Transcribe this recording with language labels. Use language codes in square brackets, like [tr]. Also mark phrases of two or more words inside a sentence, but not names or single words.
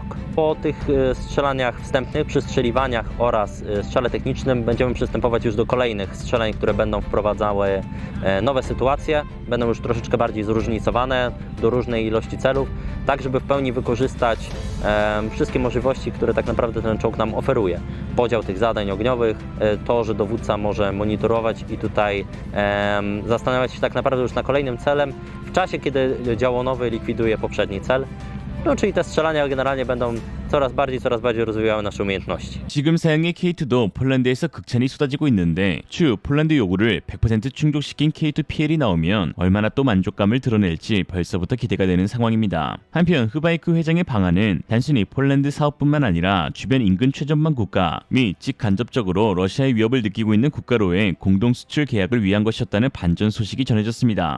[pl] Po tych strzelaniach wstępnych, przystrzeliwaniach oraz strzale technicznym będziemy przystępować już do kolejnych strzelań, które będą wprowadzały nowe sytuacje, będą już troszeczkę bardziej zróżnicowane do różnej ilości celów, tak żeby w pełni wykorzystać wszystkie możliwości, które tak naprawdę ten czołg nam oferuje. Podział tych zadań ogniowych, to, że dowódca może monitorować i tutaj zastanawiać się tak naprawdę już na kolejnym celem w czasie, kiedy dział nowy likwiduje poprzedni cel. No, czyli te strzelania generalnie będą coraz bardziej rozwijały nasze umiejętności. [ko] 지금 사양의 K2도 폴란드에서 극찬이 쏟아지고 있는데 추후 폴란드 요구를 100% 충족시킨 K2 PL이 나오면 얼마나 또 만족감을 드러낼지 벌써부터 기대가 되는 상황입니다. 한편 흐바이크 회장의 방안은 단순히 폴란드 사업뿐만 아니라 주변 인근 최전방 국가 및 직간접적으로 러시아의 위협을 느끼고 있는 국가로의 공동 수출 계약을 위한 것이었다는 반전 소식이 전해졌습니다.